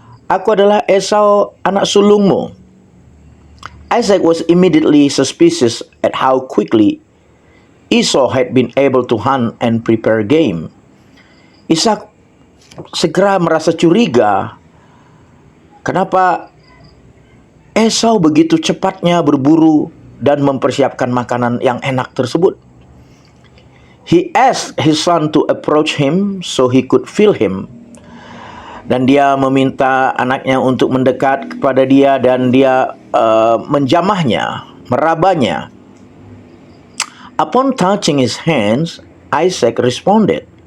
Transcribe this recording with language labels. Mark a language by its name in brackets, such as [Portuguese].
[Indonesian] Aku adalah Esau, anak sulungmu. [English] Isaac was immediately suspicious at how quickly Esau had been able to hunt and prepare game. [Indonesian] Ishak segera merasa curiga. Kenapa Esau begitu cepatnya berburu dan mempersiapkan makanan yang enak tersebut? [English] He asked his son to approach him so he could feel him. [Indonesian] Dan dia meminta anaknya untuk mendekat kepada dia dan dia menjamahnya, merabanya. [English] Upon touching his hands, Isaac responded.